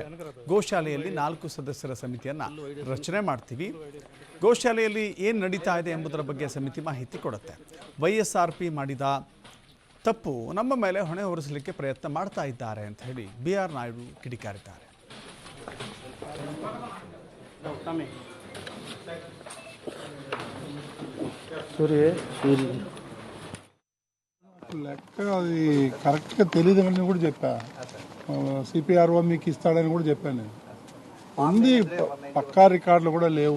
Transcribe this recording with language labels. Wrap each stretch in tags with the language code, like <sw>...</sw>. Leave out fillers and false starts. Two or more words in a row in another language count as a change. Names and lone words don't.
<kn>ಗೋಶಾಲೆಯಲ್ಲಿ 4 ಸದಸ್ಯರ ಸಮಿತಿಯನ್ನು ರಚನೆ ಮಾಡ್ತೀವಿ. ಗೋಶಾಲೆಯಲ್ಲಿ ಏನು ನಡೀತಾ ಇದೆ ಎಂಬುದರ ಬಗ್ಗೆ ಸಮಿತಿ ಮಾಹಿತಿ ಕೊಡುತ್ತೆ. ವೈಎಸ್ಆರ್ಪಿ ಮಾಡಿದ ತಪ್ಪು ನಮ್ಮ ಮೇಲೆ ಹೊಣೆ ಹೊರಿಸಲಿಕ್ಕೆ ಪ್ರಯತ್ನ ಮಾಡ್ತಾ ಇದ್ದಾರೆ ಅಂತ ಹೇಳಿ ಬಿಆರ್ ನಾಯ್ಡು ಕಿಡಿಕಾರಿದ್ದಾರೆ.</kn> <te>లెక్క అది కరెక్ట్గా తెలియదని కూడా చెప్పా. సిపిఆర్ఓ మీకు ఇస్తాడని కూడా చెప్పాను. నేను ఉంది, పక్కా రికార్డులు కూడా లేవు.</te>